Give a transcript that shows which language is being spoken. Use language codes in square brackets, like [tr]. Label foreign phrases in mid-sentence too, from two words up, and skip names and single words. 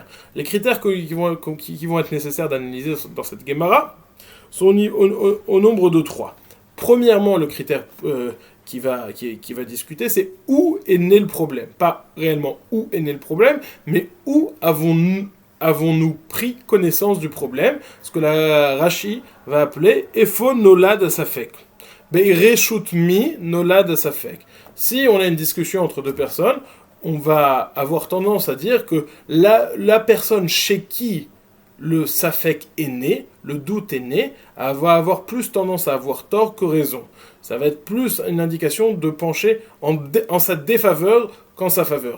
[fr] Les critères qui vont être nécessaires d'analyser dans cette Gemara sont au nombre de 3. Premièrement, le critère qui va discuter, c'est où est né le problème. Pas réellement où est né le problème, mais où avons-nous pris connaissance du problème, ce que la Rashi va appeler [he] איפה נולד ספק. ברשות מי נולד ספק. [fr] Si on a une discussion entre deux personnes, on va avoir tendance à dire que la personne chez qui le safek est né, le doute est né, va avoir plus tendance à avoir tort que raison. Ça va être plus une indication de pencher en sa défaveur qu'en sa faveur.